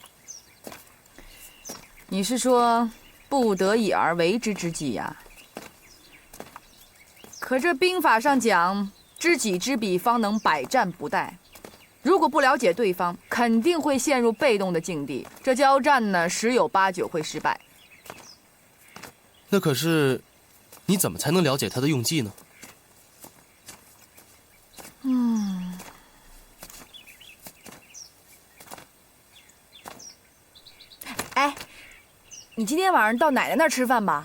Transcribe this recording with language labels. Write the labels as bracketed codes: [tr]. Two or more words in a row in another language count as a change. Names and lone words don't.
[zh] 你是說不得已而為之之計呀？可這兵法上講，知己知彼，方能百戰不殆。如果不了解對方，肯定會陷入被動的境地。這交戰呢，10有8九會失敗。那可是，你怎麼才能了解他的用計呢？哎，你今天晚上到奶奶那兒吃飯吧？